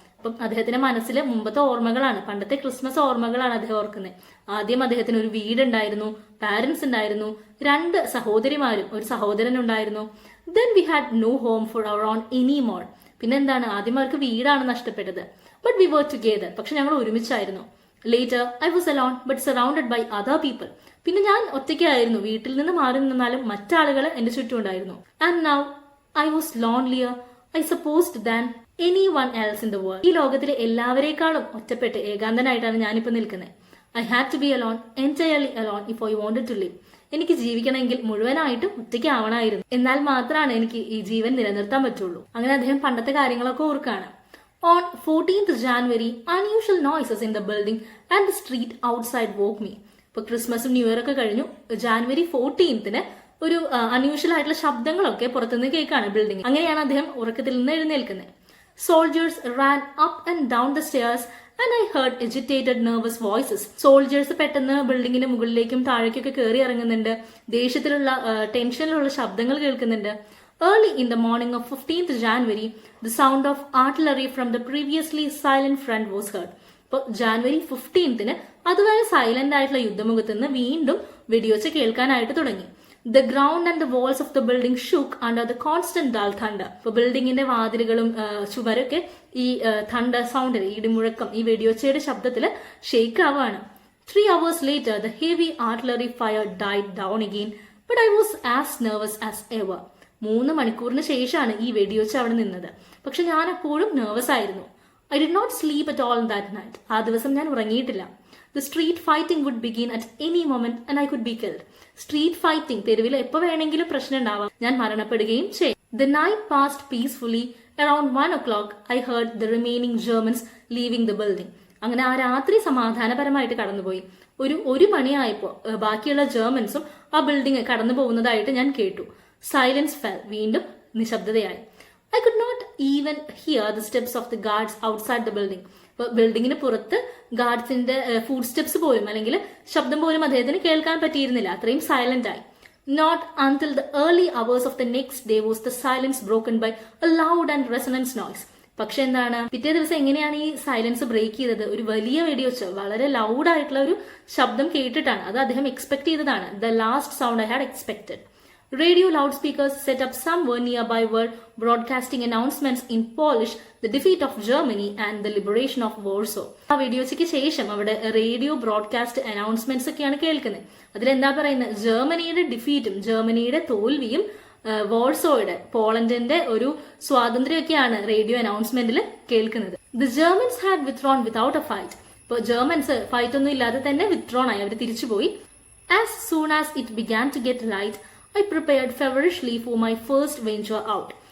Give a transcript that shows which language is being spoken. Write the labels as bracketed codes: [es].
[ml] അപ്പം അദ്ദേഹത്തിന്റെ മനസ്സിൽ മുമ്പത്തെ ഓർമ്മകളാണ്, പണ്ടത്തെ ക്രിസ്മസ് ഓർമ്മകളാണ് അദ്ദേഹം ഓർക്കുന്നത്. ആദ്യം അദ്ദേഹത്തിന് ഒരു വീടുണ്ടായിരുന്നു, പാരന്റ്സ് ഉണ്ടായിരുന്നു, 2 സഹോദരിമാരും ഒരു സഹോദരൻ ഉണ്ടായിരുന്നു. [en] Then we had no home for our own anymore. [ml] പിന്നെ എന്താണ്, ആദ്യം അവർക്ക് വീടാണ് നഷ്ടപ്പെട്ടത്. [en] But we were together. [ml] പക്ഷെ ഞങ്ങൾ ഒരുമിച്ചായിരുന്നു. [en] Later, I was alone but surrounded by other people. [ml] പിന്നെ ഞാൻ ഒറ്റയ്ക്കായിരുന്നു, വീട്ടിൽ നിന്ന് മാറി നിന്നാലും മറ്റാളുകൾ എന്റെ ചുറ്റും ഉണ്ടായിരുന്നു. [en] And now, I was lonelier, I supposed, than anyone else in the world. [ml] ഈ ലോകത്തിലെ എല്ലാവരേക്കാളും ഒറ്റപ്പെട്ട് ഏകാന്തനായിട്ടാണ് ഞാനിപ്പോ നിൽക്കുന്നത്. [en] I had to be alone, entirely alone if I wanted to live. [ml] എനിക്ക് ജീവിക്കണമെങ്കിൽ മുഴുവനായിട്ടും ഒറ്റയ്ക്കാവണമായിരുന്നു. എന്നാൽ മാത്രമാണ് എനിക്ക് ഈ ജീവൻ നിലനിർത്താൻ പറ്റുള്ളൂ. അങ്ങനെ അദ്ദേഹം പണ്ടത്തെ കാര്യങ്ങളൊക്കെ ഓർക്കാണ്. [en] On 14th January, unusual noises in the building and the street outside woke me. [ml] ഇപ്പൊ ക്രിസ്മസും ന്യൂ ഇയർ ഒക്കെ കഴിഞ്ഞു. ജാനുവരി 14th ഒരു അൺയൂഷ്വൽ ആയിട്ടുള്ള ശബ്ദങ്ങളൊക്കെ പുറത്തുനിന്ന് കേൾക്കാണ് ബിൽഡിംഗ്. അങ്ങനെയാണ് അദ്ദേഹം ഉറക്കത്തിൽ നിന്ന് എഴുന്നേൽക്കുന്നത്. [en] Soldiers ran up and down the stairs and I heard agitated, nervous voices. [ml] Soldiers പെട്ടെന്ന് ബിൽഡിങ്ങിന്റെ മുകളിലേക്കും താഴേക്കൊക്കെ കയറി ഇറങ്ങുന്നുണ്ട്. ദേഷ്യത്തിലുള്ള ടെൻഷനിലുള്ള ശബ്ദങ്ങൾ കേൾക്കുന്നുണ്ട്. [en] Early in the morning of 15th January, the sound of artillery from the previously silent front was heard. [ml] ഇപ്പോൾ January 15th അതുവരെ silent ആയിട്ടുള്ള യുദ്ധമുഖത്ത് നിന്ന് വീണ്ടും വെടിയൊച്ച കേൾക്കാനായിട്ട് തുടങ്ങി. [en] The ground and the walls of the building shook under the constant dull thunder. [ml] ഇപ്പൊ ബിൽഡിങ്ങിന്റെ വാതിലുകളും ചുവരൊക്കെ ഈ thunder സൗണ്ടിൽ, ഇടിമുഴക്കം, ഈ വെടിയൊച്ചയുടെ ശബ്ദത്തിൽ ഷെയ്ക്ക് ആവുകയാണ്. [en] 3 hours later, the heavy artillery fire died down again, but I was as nervous as ever. [ml] 3 മണിക്കൂറിന് ശേഷമാണ് ഈ വെടിയൊച്ച അവിടെ നിന്നത്. പക്ഷെ ഞാൻ അപ്പോഴും നെർവസ് ആയിരുന്നു. [en] I did not sleep at all that night. [ml] ആ ദിവസം ഞാൻ ഉറങ്ങിയിട്ടില്ല. [en] The street fighting would begin at any moment and I could be killed. [ml] Street fighting, തെരുവിൽ എപ്പോ വേണമെങ്കിലും പ്രശ്നം ഉണ്ടാവാം, ഞാൻ മരണപ്പെടുകയും ചെയ്യും. [en] The night passed peacefully. Around 1 o'clock, I heard the remaining Germans leaving the building. [ml] അങ്ങനെ ആ രാത്രി സമാധാനപരമായിട്ട് കടന്നുപോയി. ഒരു മണിയായപ്പോ ബാക്കിയുള്ള ജർമൻസും ആ ബിൽഡിംഗ് കടന്നു പോകുന്നതായിട്ട് ഞാൻ കേട്ടു. [en] Silence fell. [ml] വീണ്ടും നിശബ്ദതയായി. [en] I could not even hear the steps of the guards outside the building. [ml] ബിൽഡിങ്ങിന് പുറത്ത് ഗാർഡ്സിന്റെ ഫുഡ് സ്റ്റെപ്സ് പോലും അല്ലെങ്കിൽ ശബ്ദം പോലും അദ്ദേഹത്തിന് കേൾക്കാൻ പറ്റിയിരുന്നില്ല, അത്രയും സൈലന്റ് ആയി. [en] Not until the early hours of the next day was the silence broken by a loud and resonant noise. [ml] പക്ഷെ എന്താണ്, പിറ്റേ ദിവസം എങ്ങനെയാണ് ഈ സൈലൻസ് ബ്രേക്ക് ചെയ്തത്? ഒരു വലിയ വെടിയൊച്ച, വളരെ ലൗഡ് ആയിട്ടുള്ള ഒരു ശബ്ദം കേട്ടിട്ടാണ്. അത് അദ്ദേഹം എക്സ്പെക്ട് ചെയ്തതാണ്. [en] The last sound I had expected. Radio loudspeakers set up somewhere nearby were broadcasting announcements in Polish, the defeat of Germany and the liberation of Warsaw. [ml] ആ വെടിയൊച്ചയ്ക്ക് ശേഷം അവിടെ റേഡിയോ ബ്രോഡ്കാസ്റ്റ് അനൗൺസ്മെന്റ്സ് ഒക്കെയാണ് കേൾക്കുന്നത്. അതിലെന്താ പറയുന്നത്? ജർമ്മനിയുടെ ഡിഫീറ്റും ജർമ്മനിയുടെ തോൽവിയും വോൾസോയുടെ, പോളണ്ടിന്റെ ഒരു സ്വാതന്ത്ര്യമൊക്കെയാണ് റേഡിയോ അനൗൺസ്മെന്റിൽ കേൾക്കുന്നത്. [en] The Germans had withdrawn without a fight. [ml] ഇപ്പോൾ ജർമ്മൻസ് ഫൈറ്റ് ഒന്നും ഇല്ലാതെ തന്നെ വിത്ഡ്രോൺ ആയി, അവർ തിരിച്ചുപോയി. [en] As soon as it began to get light, I prepared feverishly for my first venture out.